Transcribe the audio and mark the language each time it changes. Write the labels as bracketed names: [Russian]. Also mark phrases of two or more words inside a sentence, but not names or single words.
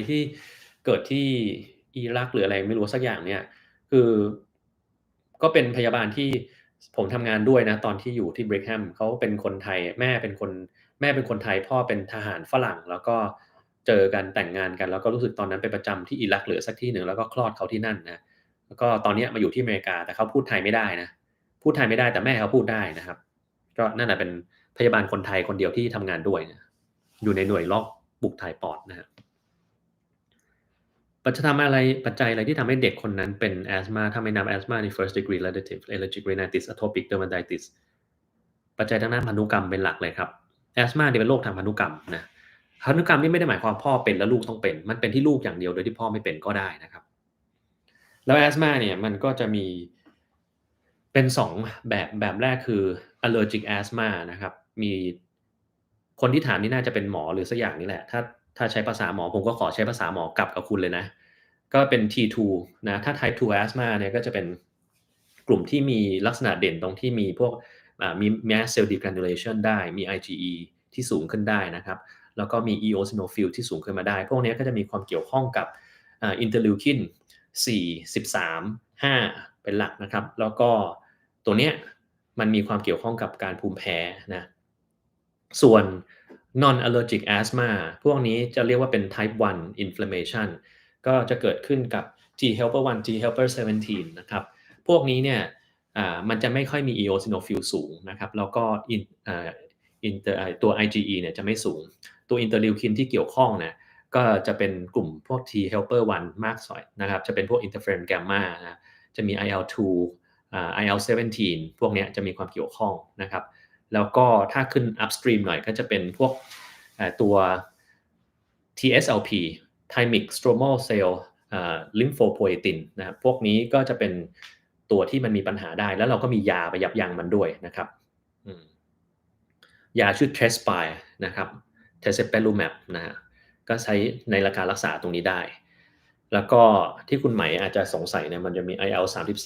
[Thai] ที่เกิดที่อิรักหรืออะไรไม่รู้สักอย่างเนี่ย คือก็เป็นพยาบาลที่ผมทำงานด้วยนะตอนที่อยู่ที่ Brigham เขาเป็นคนไทยแม่เป็นคนไทยพ่อเป็นทหารฝรั่งแล้วก็เจอกันแต่งงานกันแล้วก็รู้สึกตอนนั้นไปประจำที่อิรักหรือสักที่หนึ่งแล้วก็คลอดเขาที่นั่นนะแล้วก็ตอนนี้มาอยู่ที่อเมริกาแต่เขาพูดไทยไม่ได้นะพูดไทยไม่ได้แต่แม่เขาพูดได้นะครับก็นั่นแหละเป็นพยาบาลคนไทยคนเดียวที่ทำงานด้วยนะอยู่ในหน่วยลอกบุกถ่ายปอดนะครับ ปัจจัยอะไรที่ทำให้เด็กคนนั้นเป็น asthma ถ้าไม่นับ asthma ใน [English] first degree relative allergic rhinitis atopic dermatitis [Thai] ปัจจัยทางด้านพันธุกรรมเป็นหลักเลยครับ asthma เนี่ยเป็นโรคทางพันธุกรรมนะพันธุกรรมนี่ไม่ได้หมายความพ่อเป็นแล้วลูกต้องเป็นมันเป็นที่ลูกอย่างเดียวโดยที่พ่อไม่เป็นก็ได้นะครับแล้ว asthma เนี่ยมันก็จะมีเป็น2แบบแรกคือ [English] allergic asthma [Thai] นะครับมี คนที่ถามนี่น่าจะเป็นหมอหรือสักอย่างนี่แหละถ้าใช้ภาษาหมอผมก็ขอใช้ภาษาหมอกลับกับคุณเลยนะ ก็เป็น T2 นะถ้า [English] Type 2 asthma [Thai] เนี่ยก็จะเป็นกลุ่มที่มีลักษณะเด่นตรงที่มีพวกมี [English] mast cell degranulation [Thai] ได้ มี IgE ที่สูงขึ้นได้นะครับแล้วก็มี eosinophil ที่สูงขึ้นมาได้พวกนี้ก็จะมีความเกี่ยวข้องกับinterleukin 4 13 5เป็นหลักนะครับแล้วก็ตัวเนี้ยมันมีความเกี่ยวข้องกับการภู มิแพ้นะส่วน [English] non allergic asthma [Thai] พวกนี้จะเรียกว่าเป็น [English] type 1 inflammation [Thai] ก็จะเกิดขึ้นกับ [English] T helper 1 T helper 17 [Thai] นะครับพวกนี้เนี่ยมันจะไม่ค่อยมี eosinophil สู งนะครับแล้วก็ตัว IgE เนี่ยจะไม่สูงตัวอินเตอร์ลิวคินที่เกี่ยวข้องเนี่ยก็จะเป็น กลุ่มพวก [English] T helper 1 [Thai] มากสอยนะครับจะเป็นพวกอินเตอร์เฟอรนแกมมานะจะมี [English] IL-2 IL-17 [Thai] พวกนี้จะมีความเกี่ยวข้องนะครับแล้วก็ถ้าขึ้น upstream หน่อยก็จะเป็นพวกตัว [English] TSLP thymic stromal cell lymphopoietin [Thai] นะครับพวกนี้ก็จะเป็นตัวที่มันมีปัญหาได้แล้วเราก็มียาไปยับยั้งมันด้วยนะครับ ยาชื่อ Trespire นะครับ Tezepelumab นะฮะก็ใช้ในการรักษาตรงนี้ได้แล้วก็ที่คุณไหมอาจจะสงสัยเนี่ยมันจะมี IL-33